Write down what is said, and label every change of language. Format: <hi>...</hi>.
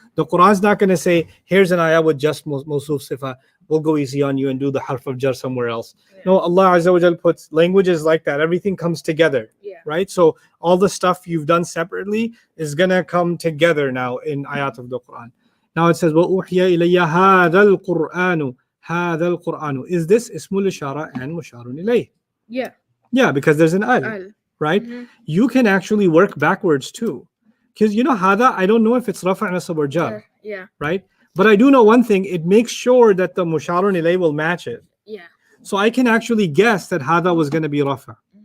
<en>The Quran's not going to say, here's an ayah with just mawsuf sifa. We'll go easy on you and do the harf of jar somewhere else. No, Allah Azza wa Jal puts languages like that. Everything comes together. Yeah. Right? So all the stuff you've done separately is going to come together now in ayat of the Quran. Now it says,</en> <ar>وَأُوحِيَ إِلَيَّ هَذَا الْقُرْآنُ هَذَا الْقُرْآنُ.</ar> <en>Is this ismul ishara and musharun ilayh? Yeah. Yeah, because there's an al. Al. Right? Mhm. You can actually work backwards too. Because you know, hada, I don't know if it's rafa' nasab or jar, Yeah. right? But I do know one thing, it makes sure that the musharun ilay will match it. Yeah. So I can actually guess that hada was going to be rafa.</en>